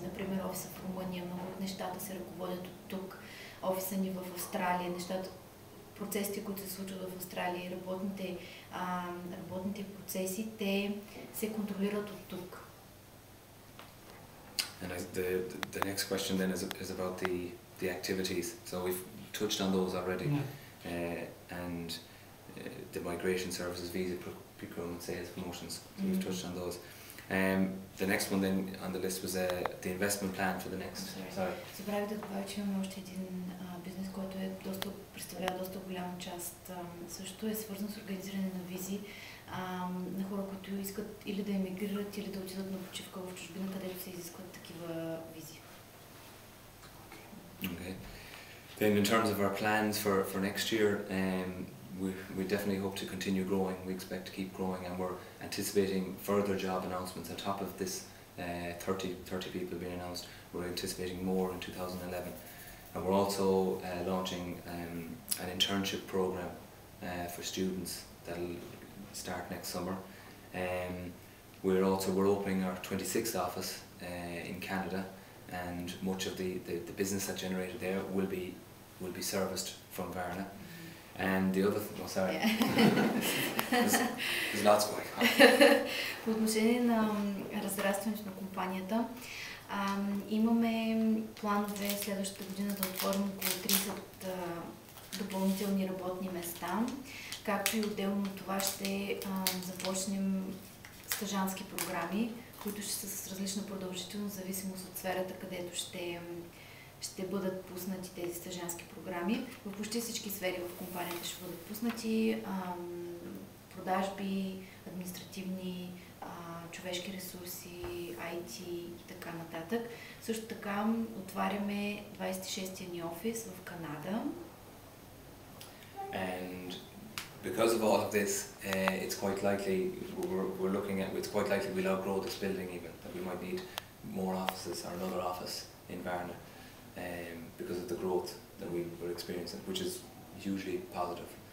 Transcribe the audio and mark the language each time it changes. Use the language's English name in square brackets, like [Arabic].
[Bulgarian] Например, офиса в Румъния, много от нещата се ръководят от тук. Офиса ни в Австралия, процесите, които се случват в Австралия и работните процеси, те се контролират от тук. [English] And the next question then is about the activities. So we've touched on those already, and the migration services, visa procurement, sales promotions. So we've touched on those. The next one then on the list was the investment plan for the next. Sorry. [Bulgarian] Забравих да добавя, че имаме още един бизнес, който представлява доста голяма част. Също е свързан с организиране на визи на хора, които искат или да емигрират, или да отидат на почивка в чужбина, където се изискват такива визи. [English] Okay. Then in terms of our plans for next year, we definitely hope to continue growing. We expect to keep growing, and we're anticipating further job announcements on top of this 30 people being announced. We're anticipating more in 2011. And we're also launching an internship program for students that'll start next summer. We're opening our 26th office in Canada, and much of the business that's generated there will be serviced from Varna. And the other thing, sorry, there's lots going on. [Bulgarian] По отношение на разрастването на компанията, имаме планове следващата година да отворим около 30 допълнителни работни места, както и отделно от това ще започнем стажантски програми, които ще са с различна продължителност, в зависимост от сферата, където ще бъдат пуснати тези стажантски програми. В почти всички сфери в компанията ще бъдат пуснати продажби, административни, човешки ресурси, IT и така нататък. Също така отваряме 26-тия ни офис в Канада. [English] And because of all of this, it's quite likely it's quite likely we'll outgrow this building even, that we might need more offices or another office in Varna because of the growth that we're experiencing, which is hugely positive.